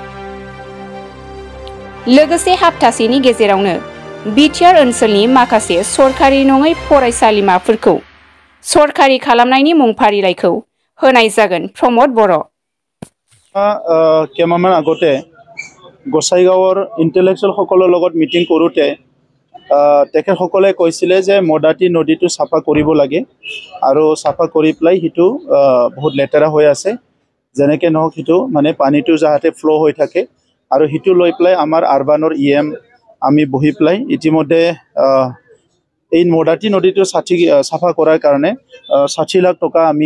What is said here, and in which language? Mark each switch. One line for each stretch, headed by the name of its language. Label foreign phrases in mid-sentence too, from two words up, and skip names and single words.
Bodo: लोगोसे हप्तासेनि गेजेरावनो बिटिआर ओनसोलनि माखासे सरकारि नङै फरायसालिमाफोरखौ सरकारि खालामनायनि मुं फारिलाइखौ होनाय जागोन। प्रमद बर'
Assamese: কেমামান আগতে গোসাইগাঁৱৰ ইণ্টেলেক্চুৱেল सकলৰ লগত মিটিং কৰোঁতে তেখেতসকলে কৈছিলে যে মদাতি নদীটো সাফা কৰিব লাগে আৰু সাফা কৰি পেলাই হিটো বহুত লেতেৰা হৈ আছে, যেনেকৈ নহওক হিটো মানে পানীটো যাতে ফ্লো হৈ থাকে আৰু হিটো লৈ পেলাই আমাৰ আৰবানৰ EM আমি বহি পেলাই ইতিমধ্যে এই মদাতি নদীটো সাফা কৰাৰ কাৰণে 60 লাখ টকা আমি